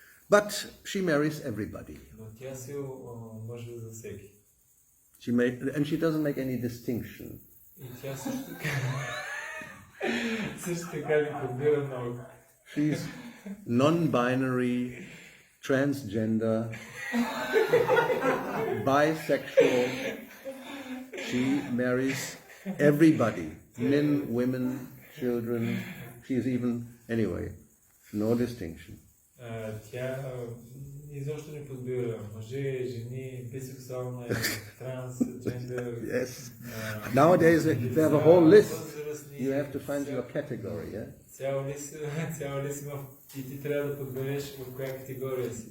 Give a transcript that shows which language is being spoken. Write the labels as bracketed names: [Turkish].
[English] But she marries everybody. [Bulgarian] Но тя се мъжва за всеки. [English] And she doesn't make any distinction. [Bulgarian] И тя също така ни подбира много. [English] She's non-binary, transgender, bisexual. She marries everybody, men, women, children. She's even, anyway, no distinction. [Bulgarian] Тя изобщо не подбира мъже, жени, бисексуална, трансгендер. [English] Yes. Nowadays they have a whole list. You have to find your category, yeah? [Bulgarian] Цял лист има и ти трябва да подбереш в коя категория си.